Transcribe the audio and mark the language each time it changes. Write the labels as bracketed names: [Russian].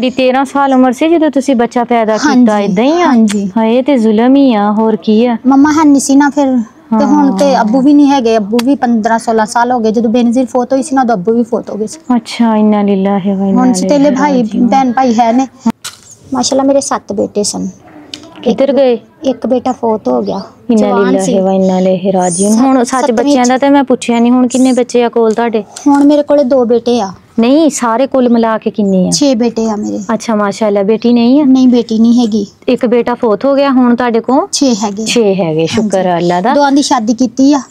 [Punjabi] ਤੁਹਾਡੀ 13 ਸਾਲ ਉਮਰ ਸੀ ਜਦੋਂ ਤੁਸੀਂ ਬੱਚਾ ਪੈਦਾ ਕੀਤਾ ਇਦਾਂ ਹੀ ਆ? ਹਾਂਜੀ ਹਾਏ ਤੇ ਜ਼ੁਲਮ ਹੀ ਆ, ਹੋਰ ਕੀ ਆ। ਮੰਮਾ ਹੈ ਨਹੀਂ ਸੀ ਨਾ ਫਿਰ, ਤੇ ਹੁਣ ਤੇ ਅੱਬੂ ਵੀ ਨਹੀਂ ਹੈਗੇ। ਅੱਬੂ ਵੀ 15-16 ਸਾਲ ਹੋ ਗਏ। ਜਦੋਂ ਬੇਨਜ਼ੀਰ ਫੌਤ ਹੋਈ ਸੀ ਨਾ ਉਦੋਂ ਅੱਬੂ ਵੀ ਫੌਤ ਹੋ ਗਏ ਸੀ। ਅੱਛਾ [Arabic] ਇੰਨਾ ਲਿਲਾਹਿ व इन्ना। [Punjabi] ਹੁਣ ਸਤੇਲੇ ਭਾਈ ਭੈਣ ਭਾਈ ਹੈ ਨੇ ਮਾਸ਼ਾਅੱਲਾ। ਮੇਰੇ 7 ਬੇਟੇ ਸਨ। ਕਿੱਧਰ ਗਏ? ਇੱਕ ਬੇਟਾ ਫੌਤ ਹੋ ਗਿਆ। [Arabic] ਇੰਨਾ ਲਿਲਾਹਿ व इन्ना इलैहि राजिऊन। [Punjabi] ਹੁਣ ਸੱਚ ਬੱਚਿਆਂ ਦਾ ਤੇ ਮੈਂ ਪੁੱਛਿਆ ਨਹੀਂ, ਹੁਣ ਕਿੰਨੇ ਬੱਚੇ ਆ ਕੋਲ ਤੁਹਾਡੇ? ਹੁਣ ਮੇਰੇ ਕੋਲੇ 2 ਬੇਟੇ ਆ। ਨਹੀਂ ਸਾਰੇ ਕੁੱਲ ਮਿਲਾ ਕੇ ਕਿੰਨੇ ਆ? 6 ਬੇਟੇ ਆ ਮੇਰੇ। ਅੱਛਾ ਮਾਸ਼ਾਅੱਲਾ। ਬੇਟੀ ਨਹੀਂ ਆ? ਨਹੀਂ ਬੇਟੀ ਨਹੀਂ ਹੈਗੀ। ਇੱਕ ਬੇਟਾ ਫੌਤ ਹੋ ਗਿਆ। ਹੁਣ ਤੁਹਾਡੇ ਕੋਲ 6 ਹੈਗੇ। 6 ਹੈਗੇ, ਸ਼ੁਕਰ ਹੈ ਅੱਲਾ ਦਾ। ਦੋਵਾਂ ਦੀ ਸ਼ਾਦੀ ਕੀਤੀ ਆ।